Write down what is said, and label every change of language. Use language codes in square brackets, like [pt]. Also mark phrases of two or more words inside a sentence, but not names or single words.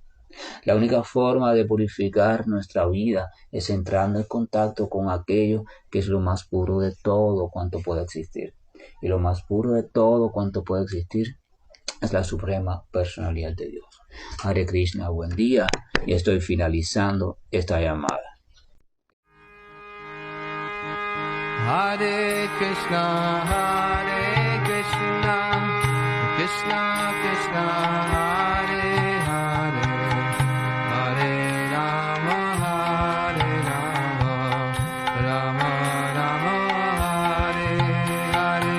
[es] La única forma de purificar nuestra vida es entrando en contacto con aquello que es lo más puro de todo cuanto puede existir. Y lo más puro de todo cuanto puede existir es la suprema personalidad de Dios. [sa] हरे कृष्ण, [es] buen día, y estoy finalizando esta llamada. [sa] हरे कृष्ण, कृष्ण कृष्ण, हरे हरे, हरे राम, राम राम, हरे हरे.